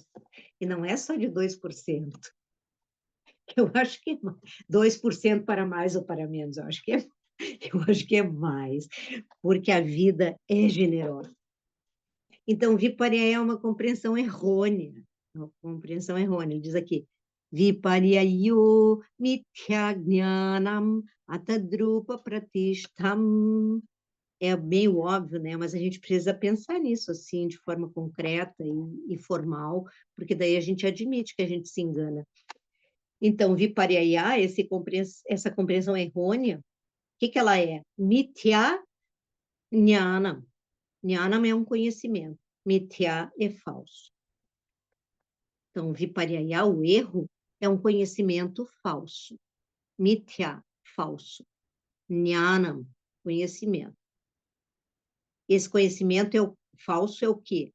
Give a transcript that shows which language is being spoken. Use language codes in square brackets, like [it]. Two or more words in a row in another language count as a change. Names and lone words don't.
[pt] E não é só de 2%. Eu acho que é 2% para mais ou para menos, eu acho que é mais, porque a vida é generosa. Então, Vipariyaya é uma compreensão errônea. Uma compreensão errônea. Ele diz aqui, [sa] Vipariyayo mithya jnanam atadrupa pratishtham. [pt] é meio óbvio, né? Mas a gente precisa pensar nisso, assim, de forma concreta e formal, porque daí a gente admite que a gente se engana. Então, Vipariyaya, essa compreensão errônea, o que que ela é? [sa] Mithya Jnanam. [pt] Jnanam é um conhecimento. Mithya é falso. Então, Vipariyaya, o erro, é um conhecimento falso. Mithya, falso. Jnanam, conhecimento. Esse conhecimento falso é o quê?